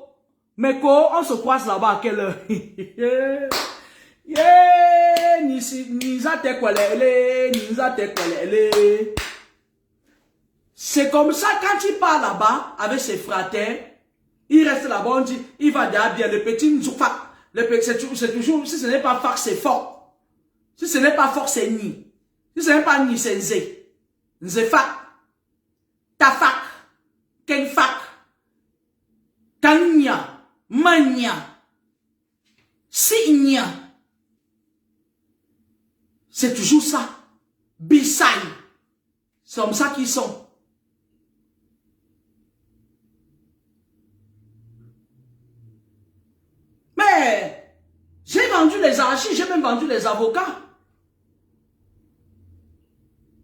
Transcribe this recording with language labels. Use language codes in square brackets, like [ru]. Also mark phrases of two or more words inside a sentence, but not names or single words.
[fr] Mes cocos, on se croise là-bas à quelle heure? C'est comme ça quand il part là-bas avec ses fratères, il reste là-bas, on dit, il va derrière le petit Nzoufak. C'est toujours, si ce n'est pas Fak, c'est fort. Si ce n'est pas fort, c'est Ni. Si ce n'est pas Ni, c'est Nzé. Nzefak. Tafak. Kenfak. Kanya. Mania. Signa. C'est toujours ça. Bissaï. C'est comme ça qu'ils sont. Mais, j'ai vendu les archives, j'ai même vendu les avocats.